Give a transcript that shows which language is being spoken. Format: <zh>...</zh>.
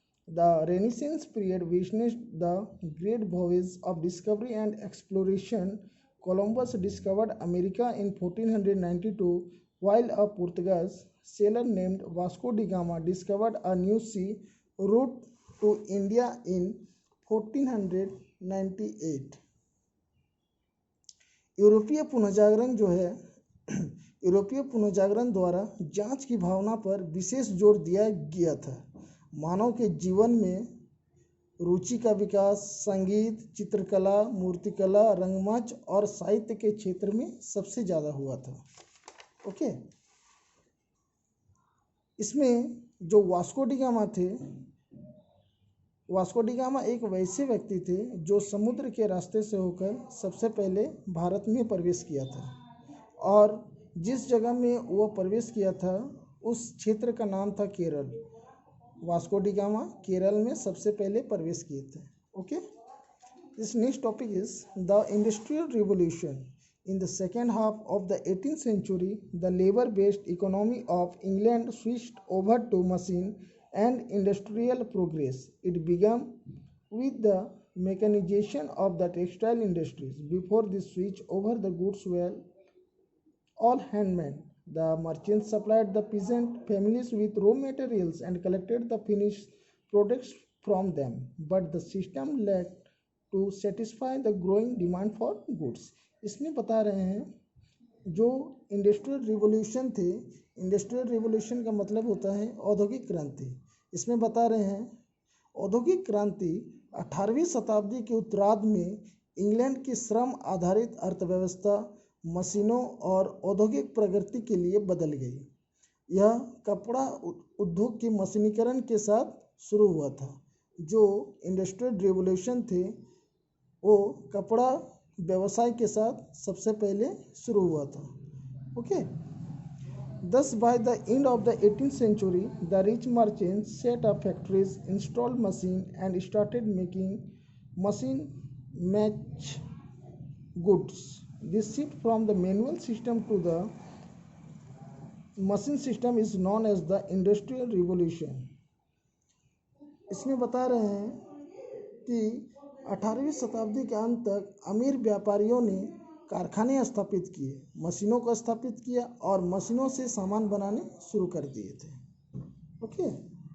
<en>The Renaissance period witnessed the great voyage of discovery and exploration. Columbus discovered America in 1492, while a Portuguese sailor named Vasco da Gama discovered a new sea route to India in 1498.</en> <hi>यूरोपीय पुनर्जागरण जो है यूरोपीय पुनर्जागरण द्वारा जांच की भावना पर विशेष जोर दिया गया था. मानव के जीवन में रुचि का विकास संगीत, चित्रकला, मूर्तिकला, रंगमंच और साहित्य के क्षेत्र में सबसे ज़्यादा हुआ था. ओके. इसमें जो वास्को डी गामा थे, वास्को डी गामा एक वैसे व्यक्ति थे जो समुद्र के रास्ते से होकर सबसे पहले भारत में प्रवेश किया था, और जिस जगह में वो प्रवेश किया था उस क्षेत्र का नाम था Kerala. Vasco D gamma Kerala में सबसे पहले प्रवेश किए थे. Okay.</hi> <en>This next topic is the industrial revolution. In the second half of the 18th century, the labor-based economy of England switched over to machine and industrial progress. It began with the mechanization of the textile industries. Before this switch over, the goods were all handmade. The merchants supplied the peasant families with raw materials and collected the finished products from them. But the system led to satisfy the growing demand for goods.</en> <hi>इसमें बता रहे हैं जो industrial revolution थे, industrial revolution का मतलब होता है औद्योगिक क्रांति. इसमें बता रहे हैं औद्योगिक क्रांति 18वीं शताब्दी के उत्तरार्ध में इंग्लैंड की श्रम आधारित अर्थव्यवस्था मशीनों और औद्योगिक प्रगति के लिए बदल गई. यह कपड़ा उद्योग के मशीनीकरण के साथ शुरू हुआ था। जो इंडस्ट्रियल रिवॉल्यूशन थे वो कपड़ा व्यवसाय के साथ सबसे पहले शुरू हुआ था। Okay.</hi> <en>Thus, by the end of the 18th century, the rich merchants set up factories, installed machines, and started making machine-match goods. This shift from the manual system to the machine system is known as the Industrial Revolution.</en> <hi>इसमें बता रहे हैं कि 18वीं शताब्दी के अंत तक अमीर व्यापारियों ने कारखाने स्थापित किए, मशीनों को स्थापित किया और मशीनों से सामान बनाने शुरू कर दिए थे। ओके।</hi>